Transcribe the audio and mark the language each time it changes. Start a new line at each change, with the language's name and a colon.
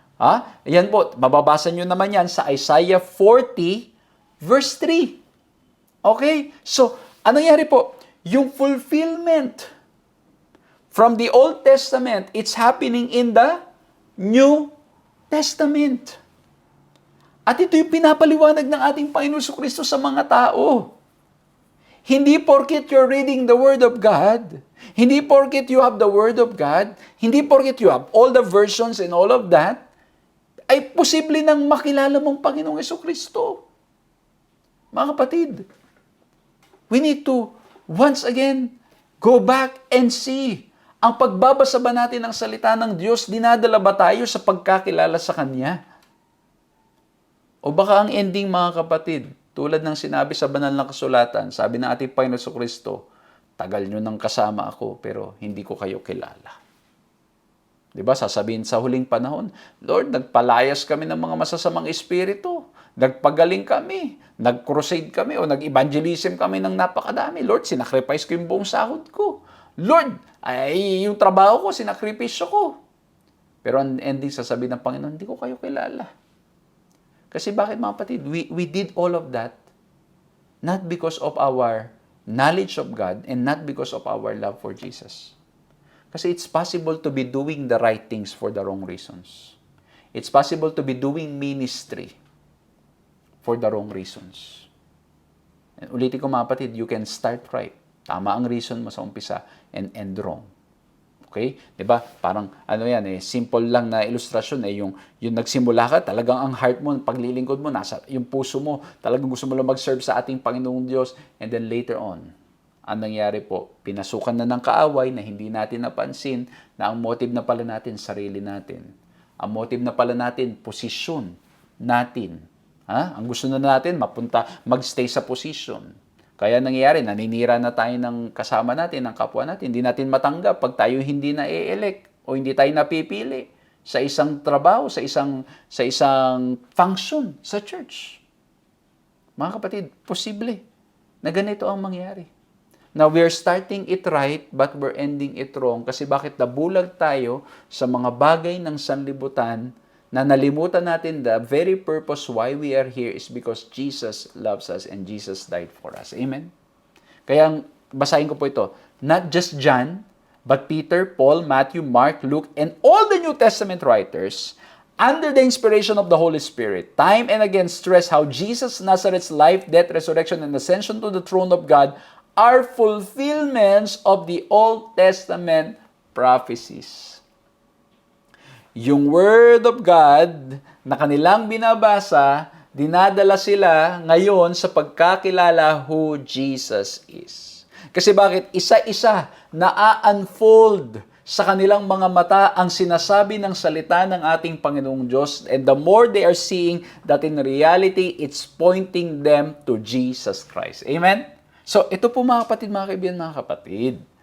Filipino: Ayan po, mababasa nyo naman yan sa Isaiah 40 verse 3. Okay? So, ano nangyari po? Yung
English: fulfillment from the Old Testament, it's happening in the New Testament.
Filipino: At ito yung pinapaliwanag ng ating Panginoon Jesucristo sa mga tao. Hindi porket
English: you're reading the Word of God,
Filipino: hindi porket
English: you have the Word of God,
Filipino: hindi porket
English: you have all the versions and all of that,
Filipino: ay posible nang makilala mong Panginoong Jesucristo. Mga kapatid,
English: we need to, once again, go back and see.
Filipino: Ang pagbabasa ba natin ng salita ng Diyos, dinadala ba tayo sa pagkakilala sa Kanya? O baka ang ending, mga kapatid, tulad ng sinabi sa banal na kasulatan, sabi ng ating Panginoon Jesucristo, tagal nyo nang kasama ako, pero hindi ko kayo kilala. Diba? Sasabihin sa huling panahon, Lord, nagpalayas kami ng mga masasamang espiritu. Nagpagaling kami. Nag-crusade kami o nag-evangelism kami ng napakadami. Lord, sinacrifice ko yung buong sahod ko. Lord, ay yung trabaho ko, sinakripisyo ko. Pero ang ending, sasabihin ng Panginoon, hindi ko kayo kilala. Kasi bakit mga kapatid?
English: We did all of that not because of our knowledge of God and not because of our love for Jesus.
Filipino: Kasi
English: it's possible to be doing the right things for the wrong reasons. It's possible to be doing ministry for the wrong reasons. And
Filipino: ulitin ko mga kapatid,
English: you can start right.
Filipino: Tama ang reason mo sa umpisa
English: and end wrong.
Filipino: Okay? 'Di ba? Parang ano yan simple lang na ilustrasyon yung nagsimula ka, talagang ang heart mo, paglilingkod mo, nasa yung puso mo, talagang gusto mo lang mag-serve sa ating Panginoong Diyos,
English: and then later on,
Filipino: ang nangyari po, pinasukan na ng kaaway na hindi natin napansin na ang motive na pala natin, sarili natin. Ang motive na pala natin, posisyon natin. Ang gusto na natin, magstay sa position. Kaya nangyayari, naninira na tayo ng kasama natin, ng kapwa natin. Hindi natin matanggap pag tayo hindi na-elect o hindi tayo napipili. sa isang trabaho, sa isang function sa church. Mga kapatid, posible na ganito ang mangyari.
English: Now, we are starting it right, but we're ending it wrong.
Filipino: Kasi bakit nabulag tayo sa mga bagay ng sanlibutan na nalimutan natin
English: the very purpose why we are here is because Jesus loves us and Jesus died for us. Amen?
Filipino: Kaya, basahin ko po ito.
English: Not just John, but Peter, Paul, Matthew, Mark, Luke, and all the New Testament writers, under the inspiration of the Holy Spirit, time and again stress how Jesus Nazareth's life, death, resurrection, and ascension to the throne of God are fulfillments of the Old Testament prophecies.
Filipino: Yung Word of God na kanilang binabasa, dinadala sila ngayon sa pagkakilala
English: who Jesus is.
Filipino: Kasi bakit? Isa-isa na-unfold sa kanilang mga mata ang sinasabi ng salita ng ating Panginoong Diyos.
English: And the more they are seeing that in reality, it's pointing them to Jesus Christ. Amen?
Filipino: So, ito po mga kapatid, mga kaibigan, mga kapatid.